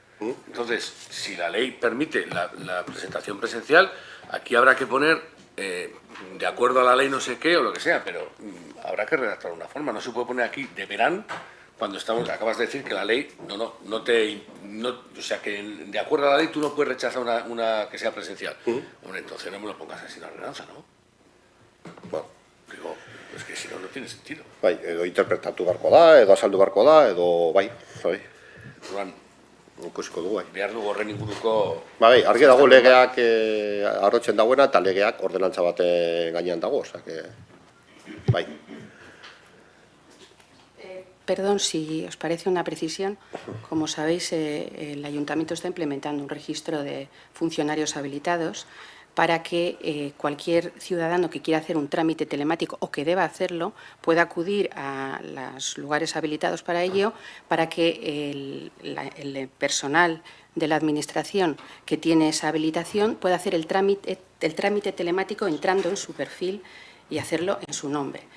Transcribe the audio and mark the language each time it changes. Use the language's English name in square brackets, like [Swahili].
[Spanish] Entonces, si la ley permite la presentación presencial, aquí habrá que poner, de acuerdo a la ley no sé qué o lo que sea, pero habrá que redactar una forma. No se puede poner aquí deberán cuando acabas de decir que la ley no te o sea, que de acuerdo a la ley tú no puedes rechazar una que sea presencial. Hombre, entonces no me lo pongas así en la ordenanza, ¿no? Bueno. Digo, es que si no, no tiene sentido. [Basque] Bai, edo interpretatu beharko da, edo azaldu beharko da, edo bai, Orduan, ikusiko dugu, bai. behar dugu horren inguruko... Bai, argi dago legeak arrotzen dagoena, eta legeak ordenantza baten gainean dago, osea, bai. [Spanish] Perdón, si os parece una precisión, como sabéis, el Ayuntamiento está implementando un registro de funcionarios habilitados para que cualquier ciudadano que quiera hacer un trámite telemático o que deba hacerlo pueda acudir a los lugares habilitados para ello, para que el personal de la Administración que tiene esa habilitación pueda hacer el trámite telemático entrando en su perfil y hacerlo en su nombre.